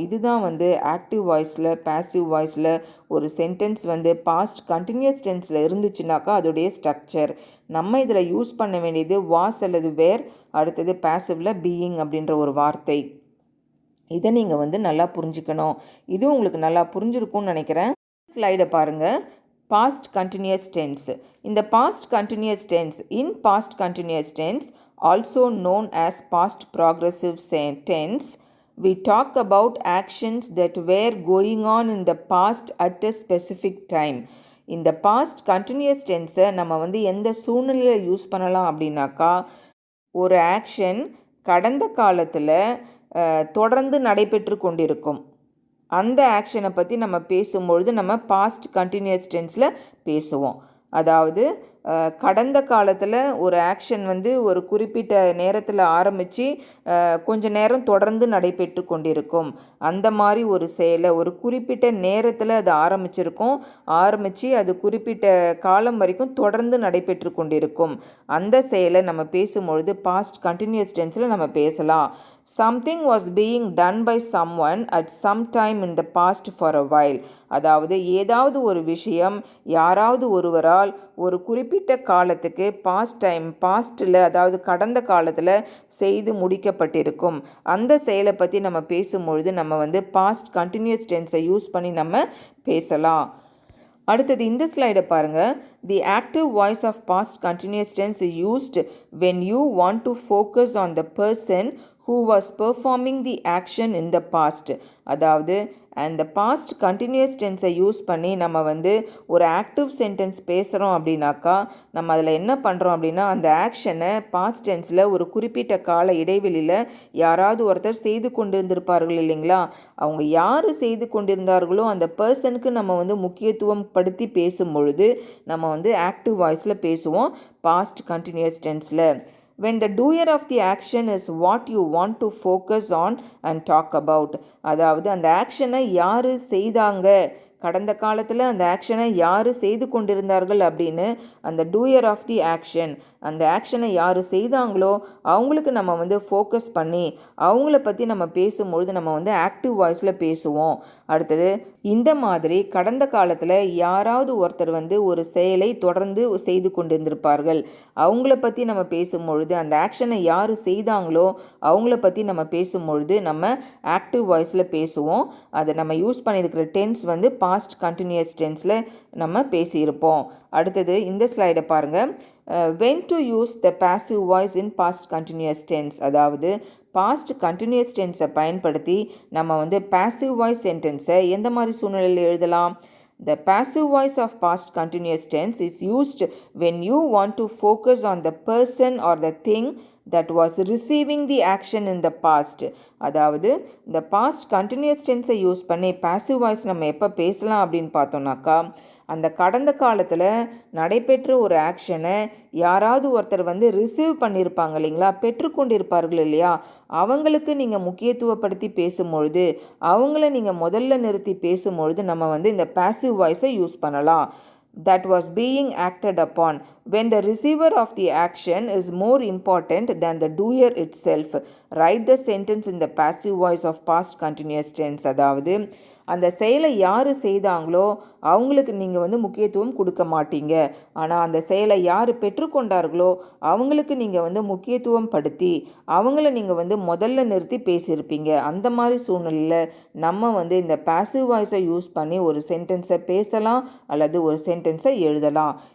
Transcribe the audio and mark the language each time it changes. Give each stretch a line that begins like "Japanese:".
Tamil: இதுதான் வந்து ஆக்டிவ் வாய்ஸில் பேசிவ் வாய்ஸில் ஒரு சென்டென்ஸ் வந்து பாஸ்ட் கண்டினியூஸ் டென்ஸில் இருந்துச்சுனாக்கா அதோடைய ஸ்ட்ரக்சர். நம்ம இதில் யூஸ் பண்ண வேண்டியது வாஸ் அல்லது வேர், அடுத்தது பேசிவில் பீயிங் அப்படின்ற ஒரு வார்த்தை. இதை நீங்கள் வந்து நல்லா புரிஞ்சுக்கணும். இது உங்களுக்கு நல்லா புரிஞ்சிருக்கும்னு நினைக்கிறேன். ஸ்லைடை பாருங்கள். Past continuous tense.
English: இந்த past continuous tense, in past continuous tense also known as past progressive tense, we talk about actions that were going on in the past at a specific time.
Tamil: இந்த past continuous டென்ஸை நம்ம வந்து எந்த சூழ்நிலையில் use பண்ணலாம் அப்படின்னாக்கா, ஒரு action கடந்த காலத்தில் தொடர்ந்து நடைபெற்று கொண்டிருக்கும் அந்த ஆக்ஷனை பற்றி நம்ம பேசும்பொழுது நம்ம பாஸ்ட் கண்டினியூஸ் டென்ஸில் பேசுவோம். அதாவது கடந்த காலத்தில் ஒரு ஆக்ஷன் வந்து ஒரு குறிப்பிட்ட நேரத்தில் ஆரம்பித்து கொஞ்ச நேரம் தொடர்ந்து நடைபெற்று கொண்டிருக்கும். அந்த மாதிரி ஒரு செயலை ஒரு குறிப்பிட்ட நேரத்தில் அது ஆரம்பித்து அது குறிப்பிட்ட காலம் வரைக்கும் தொடர்ந்து நடைபெற்று கொண்டிருக்கும். அந்த செயலை நம்ம பேசும்பொழுது பாஸ்ட் கண்டினியூஸ் டென்ஸில் நம்ம பேசலாம்.
English: Something was being done by someone at some time in the past for a while.
Tamil: அதாவது ஏதாவது ஒரு விஷயம் யாராவது ஒருவரால் ஒரு குறிப்பிட்ட காலத்துக்கு பாஸ்டில் அதாவது கடந்த காலத்தில் செய்து முடிக்கப்பட்டிருக்கும். அந்த செயலை பற்றி நம்ம பேசும்பொழுது நம்ம வந்து பாஸ்ட் கண்டினியூஸ் டென்ஸை யூஸ் பண்ணி நம்ம பேசலாம். அடுத்தது இந்த ஸ்லைடை பாருங்கள்.
English: The active voice of past continuous tense is used when you want to focus on the person who was performing the action in the past.
Tamil: அதாவது அந்த பாஸ்ட் கண்டினியூஸ் டென்ஸை யூஸ் பண்ணி நம்ம வந்து ஒரு ஆக்டிவ் சென்டென்ஸ் பேசுகிறோம் அப்படின்னாக்கா, நம்ம அதில் என்ன பண்ணுறோம் அப்படின்னா, அந்த ஆக்ஷனை பாஸ்ட் டென்ஸில் ஒரு குறிப்பிட்ட கால இடைவெளியில் யாராவது ஒருத்தர் செய்து கொண்டிருந்திருப்பார்கள் இல்லைங்களா, அவங்க யார் செய்து கொண்டிருந்தார்களோ அந்த பர்சனுக்கு நம்ம வந்து முக்கியத்துவம் படுத்தி பேசும் பொழுது நம்ம வந்து ஆக்டிவ் வாய்ஸில் பேசுவோம் past continuous டென்ஸில்.
English: When the doer of the action is what you want to focus on and talk about.
Tamil: அதாவது அந்த ஆக்ஷனை யார் செய்தாங்க, கடந்த காலத்தில் அந்த ஆக்ஷனை யார் செய்து கொண்டிருந்தார்கள் அப்படின்னு அந்த டூயர் ஆஃப் தி ஆக்ஷன், அந்த ஆக்ஷனை யார் செய்தாங்களோ அவங்களுக்கு நம்ம வந்து ஃபோக்கஸ் பண்ணி அவங்கள பற்றி நம்ம பேசும்பொழுது நம்ம வந்து ஆக்டிவ் வாய்ஸில் பேசுவோம். அடுத்தது இந்த மாதிரி கடந்த காலத்தில் யாராவது ஒருத்தர் வந்து ஒரு செயலை தொடர்ந்து செய்து கொண்டிருந்திருப்பார்கள், அவங்கள பற்றி நம்ம பேசும்பொழுது அந்த ஆக்ஷனை யார் செய்தாங்களோ அவங்கள பற்றி நம்ம பேசும்பொழுது நம்ம ஆக்டிவ் வாய்ஸில் பேசுவோம். அதை நம்ம யூஸ் பண்ணியிருக்கிற டென்ஸ் வந்து பாஸ்ட் கண்டினியூஸ் டென்ஸில் நம்ம பேசியிருப்போம். அடுத்தது இந்த ஸ்லைடை பாருங்கள்.
English: when to use the passive voice in past continuous tense.
Tamil: அதாவது பாஸ்ட் கண்டினியூஸ் டென்ஸை பயன்படுத்தி நம்ம வந்து பாசிவ் வாய்ஸ் சென்டென்ஸை எந்த மாதிரி சூழ்நிலையில் எழுதலாம்.
English: The passive voice of past continuous tense is used when you want to focus on the person or the thing that was receiving the action in the past.
Tamil: அதாவது இந்த பாஸ்ட் கண்டினியூஸ் டென்ஸை யூஸ் பண்ணி passive voice நம்ம எப்போ பேசலாம் அப்படின்னு பார்த்தோம்னாக்கா, அந்த கடந்த காலத்தில் நடைபெற்ற ஒரு ஆக்ஷனை யாராவது ஒருத்தர் வந்து ரிசீவ் பண்ணியிருப்பாங்க இல்லைங்களா, பெற்றுக்கொண்டிருப்பார்கள் இல்லையா, அவங்களுக்கு நீங்கள் முக்கியத்துவப்படுத்தி பேசும்பொழுது அவங்கள நீங்கள் முதல்ல நிறுத்தி பேசும்பொழுது நம்ம வந்து இந்த பாசிவ் வாய்ஸை யூஸ் பண்ணலாம்.
English: That was being acted upon. When the receiver of the action is more important than the doer itself, write the sentence in the passive voice of past continuous tense.
Tamil: அதாவது அந்த செயலை யார் செய்தாங்களோ அவங்களுக்கு நீங்கள் வந்து முக்கியத்துவம் கொடுக்க மாட்டீங்க, ஆனால் அந்த செயலை யார் பெற்றுக்கொண்டார்களோ அவங்களுக்கு நீங்கள் வந்து முக்கியத்துவம் படுத்தி அவங்கள நீங்கள் வந்து முதல்ல நிறுத்தி பேசியிருப்பீங்க. அந்த மாதிரி சூழ்நிலையில் நம்ம வந்து இந்த பாசிவ் வாய்ஸை யூஸ் பண்ணி ஒரு சென்டென்ஸை பேசலாம் அல்லது ஒரு சென்டென்ஸை எழுதலாம்.